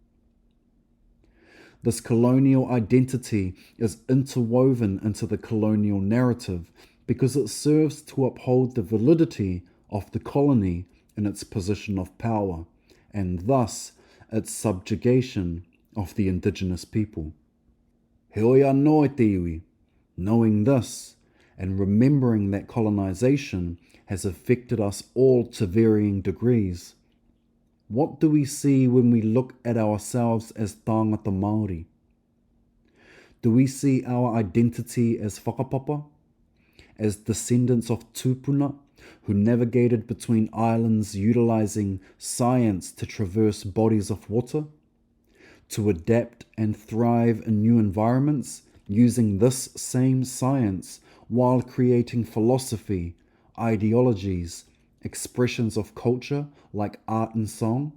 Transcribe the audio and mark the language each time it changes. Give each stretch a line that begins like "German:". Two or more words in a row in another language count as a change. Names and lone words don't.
English: This colonial identity is interwoven into the colonial narrative because it serves to uphold the validity of the colony in its position of power, and thus its subjugation of the Indigenous people.
Māori: He oi anō e te iwi.
English: Knowing this, and remembering that colonization has affected us all to varying degrees, what do we see when we look at ourselves as
Māori: tāngata Māori?
English: Do we see our identity as whakapapa, as descendants of tūpuna who navigated between islands utilizing science to traverse bodies of water, to adapt and thrive in new environments using this same science while creating philosophy, ideologies, expressions of culture like art and song?